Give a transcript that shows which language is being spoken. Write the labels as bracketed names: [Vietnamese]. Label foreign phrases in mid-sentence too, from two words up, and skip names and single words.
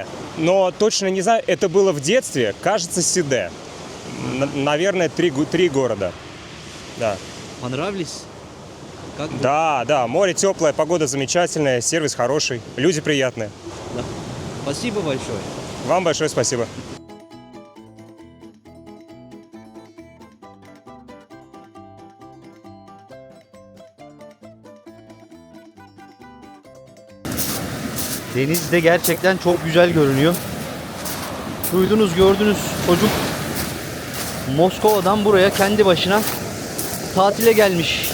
[Russian] Но точно не знаю, это было в детстве. Кажется, Сиде. Наверное, три города. Да. Понравились? Как было? Да, море теплое, погода замечательная, сервис хороший, люди приятные. Да. Спасибо большое. Вам большое спасибо. [Turkish] Deniz de gerçekten çok güzel görünüyor. Duydunuz, gördünüz, çocuk Moskova'dan buraya kendi başına tatile gelmiş.